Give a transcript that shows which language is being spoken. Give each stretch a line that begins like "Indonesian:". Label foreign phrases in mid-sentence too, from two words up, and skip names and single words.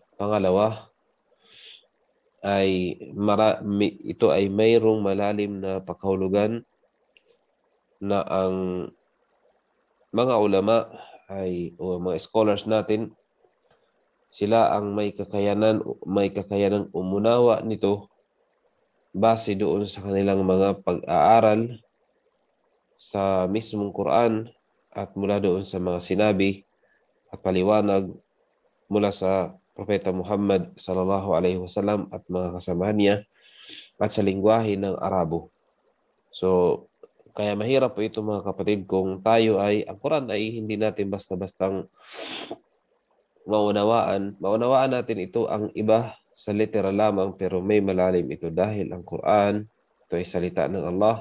Filipino: Pangalawa, ito ay mayroong malalim na pakahulugan na ang mga ulama o mga scholars natin, sila ang may kakayanan umunawa nito base doon sa kanilang mga pag-aaral sa mismong Quran at mula doon sa mga sinabi at paliwanag mula sa propeta Muhammad
Arabic: صلى الله عليه وسلم
Filipino: at mga kasamahan niya, at sa lingwahe ng Arabo. So, kaya mahirap po ito mga kapatid kung ang Quran ay hindi natin basta-bastang maunawaan. Maunawaan natin ito ang iba sa literal lamang, pero may malalim ito dahil ang Quran, ito ay salita ng Allah.